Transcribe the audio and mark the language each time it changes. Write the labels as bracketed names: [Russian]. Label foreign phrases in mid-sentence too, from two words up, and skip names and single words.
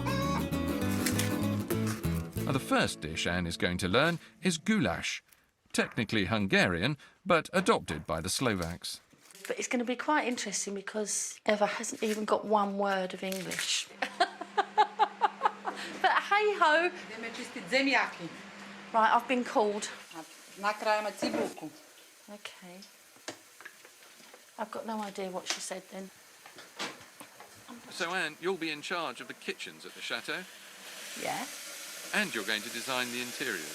[English] The first dish Anne is going to learn is goulash. Technically Hungarian, but adopted by the Slovaks. But it's going to be quite interesting because Eva hasn't even got one word of English. But hey-ho. [Slovak] Ideme čistiť zemiaky. [English] Right, I've been called. [Slovak] Nakrájame cibulku. [English] Okay. I've got no idea what she said then. So, Anne, you'll be in charge of the kitchens at the chateau, Yeah. and you're going to design the interiors.